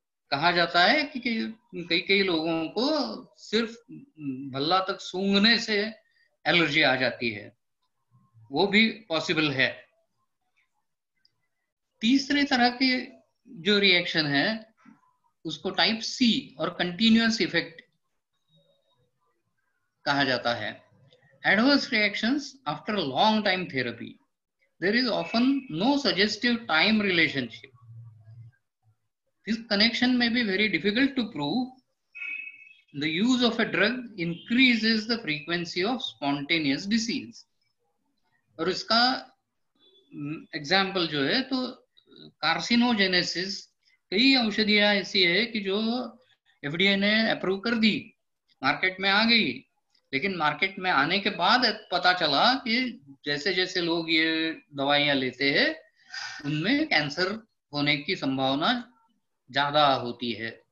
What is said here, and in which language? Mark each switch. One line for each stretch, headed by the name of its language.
Hindi: कहा जाता है कि कई कई लोगों को सिर्फ भल्ला तक सूंघने से एलर्जी आ जाती है, वो भी पॉसिबल है। तीसरे तरह के जो रिएक्शन है उसको टाइप सी और कंटिन्यूअस इफेक्ट कहा जाता है।
English: Adverse reactions after long time therapy, there is often no suggestive time relationship. This connection may be very difficult to prove. The use of a drug increases the frequency of spontaneous disease.
Hindi: और इसका example जो है तो carcinogenesis, कई औषधियां ऐसी है कि जो एफडीए ने अप्रूव कर दी, मार्केट में आ गई, लेकिन मार्केट में आने के बाद पता चला कि जैसे जैसे लोग ये दवाइयां लेते हैं उनमें कैंसर होने की संभावना ज्यादा होती है।